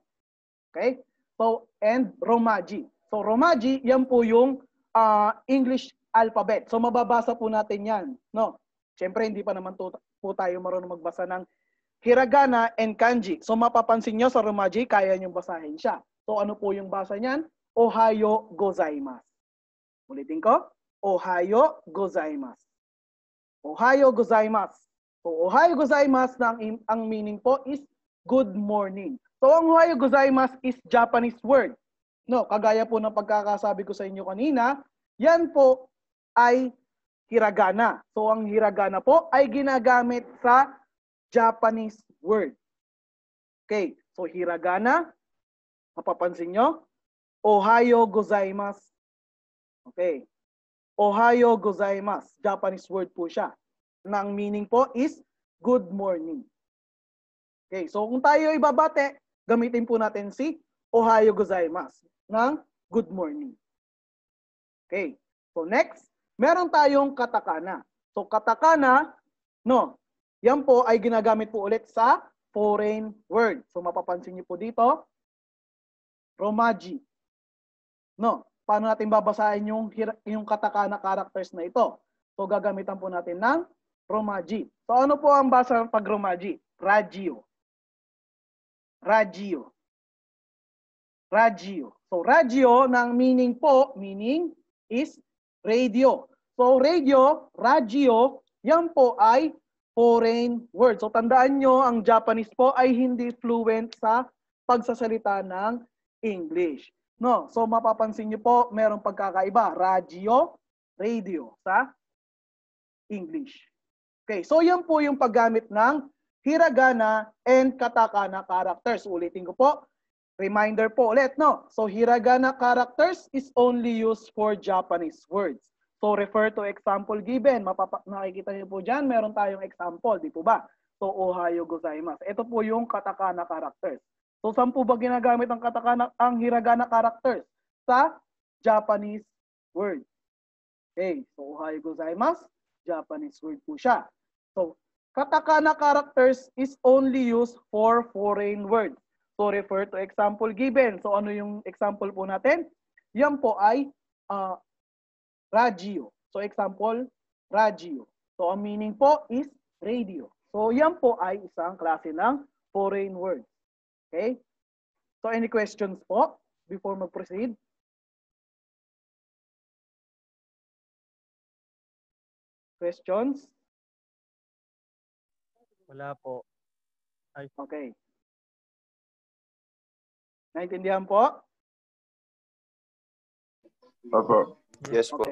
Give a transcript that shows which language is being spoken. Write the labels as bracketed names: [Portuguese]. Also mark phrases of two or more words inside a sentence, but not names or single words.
[English] Okay? So and romaji. [Filipino] So romaji, 'yan po yung [English] English alphabet. [Filipino] So mababasa po natin 'yan, no? Siyempre hindi pa naman po tayo marunong magbasa ng hiragana, and kanji. So mapapansin nyo sa Romaji, kaya nyo basahin siya. So ano po yung basa niyan? [Japanese] おはようございます. [Filipino] Ulitin ko. [Japanese] おはようございます。おはようございます. [Filipino] So [Japanese] おはようございます [Filipino] ang meaning po is [English] good morning. [Filipino] So ang [Japanese] おはようございます [Filipino] is [English] Japanese word. [Filipino] No, kagaya po ng pagkakasabi ko sa inyo kanina, yan po ay hiragana. So ang hiragana po ay ginagamit sa [English] Japanese word. [Filipino] Okay, so hiragana, mapapansin nyo, [Japanese] おはようございます. [Filipino] Okay, [Japanese] おはようございます, [English] Japanese word [Filipino] po siya. Ang meaning po is [English] good morning. [Filipino] Okay, so kung tayo ibabate, gamitin po natin si [Japanese] おはようございます [Filipino] ng [English] good morning. [Filipino] Okay, so next, meron tayong katakana. So katakana, no, yan po ay ginagamit po ulit sa [English] foreign word. [Filipino] So mapapansin niyo po dito, Romaji. No, paano natin babasahin yung katakana characters na ito? So gagamitan po natin ng Romaji. So ano po ang basa pag Romaji? Radio. Radio. Radio. So radio ng meaning is radio. So radio, radio, yan po ay [English] foreign word. [Filipino] So tandaan nyo, ang Japanese po ay hindi fluent sa pagsasalita ng English. No, so mapapansin nyo po, merong pagkakaiba. Radio, radio sa English. Okay, so yan po yung paggamit ng hiragana and katakana characters. Ulitin ko po. Reminder po ulit, no? [English] So hiragana characters is only used for Japanese words. So refer to example given. [Filipino] Nakikita niyo po dyan, meron tayong example, di po ba? [Japanese] So おはようございます. [Filipino] Ito po yung katakana characters. So saan po ba ginagamit ang hiragana characters? Sa Japanese word. Okay, so [Japanese] おはようございます, [English] Japanese word [Filipino] po siya. [English] So katakana characters is only used for foreign words. So refer to example given. [Filipino] So ano yung example po natin? Yan po ay radio. [English] So example, radio. [Filipino] So ang meaning po is radio. So yan po ay isang klase ng [English] foreign word. [Filipino] Okay? So [English] any questions [Filipino] po before mag-proceed? Questions? Wala po. Ay. Okay. Naintindihan po? Opo. Yes po.